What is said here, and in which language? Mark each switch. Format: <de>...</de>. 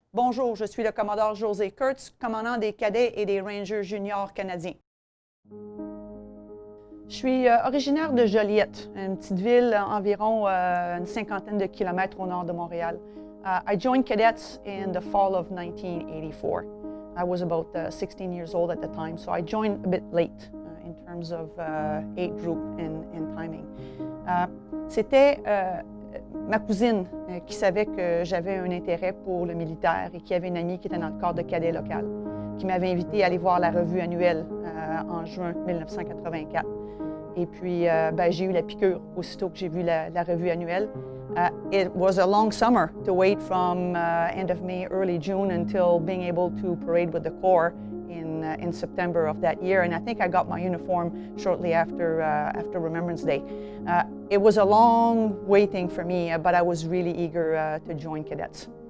<fr>Bonjour, je suis le commodore José Kurtz, commandant des cadets et des Rangers juniors canadiens. Je suis originaire de Joliette, une petite ville environ une cinquantaine de kilomètres au nord de Montréal.</fr> <en>I joined cadets in the fall of 1984. I was about 16 years old at the time, so I joined a bit late in terms of age group and timing.</en> <fr>C'était ma cousine qui savait que j'avais un intérêt pour le militaire et qui avait une amie qui était dans le corps de cadet local, qui m'avait invité à aller voir la revue annuelle en juin 1984. Et puis, j'ai eu la piqûre aussitôt que j'ai vu la revue annuelle.</fr> <en>It was a long summer to wait from end of May, early June until being able to parade with the Corps in September of that year. And I think I got my uniform shortly after Remembrance Day. It was a long waiting for me, but I was really eager to join cadets.</en>